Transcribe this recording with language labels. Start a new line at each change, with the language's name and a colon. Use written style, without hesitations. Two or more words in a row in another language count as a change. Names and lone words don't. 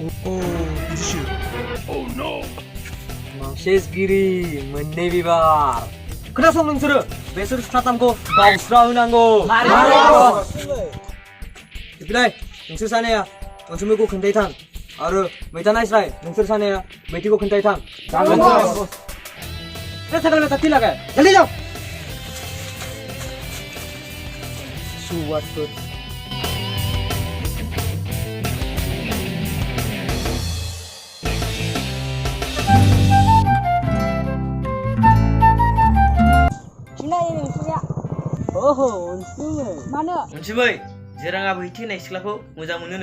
Bodo: सेसगिरि मोननै बिबार खोनासं नोंसोरो बेसोर साथामखौ गावस्रा होनांगौ बिलाय नोंसोर सानैया अनसुमैखौ खोन्थायथां आरो मैथा नायस्राय नोंसोर सानैया मैथिखौ खोन्थायथां जागोन बस
Hindi: रे साइकेल में तत्ती लगा जल्दी जाओ सुवात को
Bodo: ओहो अनसुमै मानो अनसुमै जोराङा बैथि होननाय सिख्लाखौ मोजां मोनोनो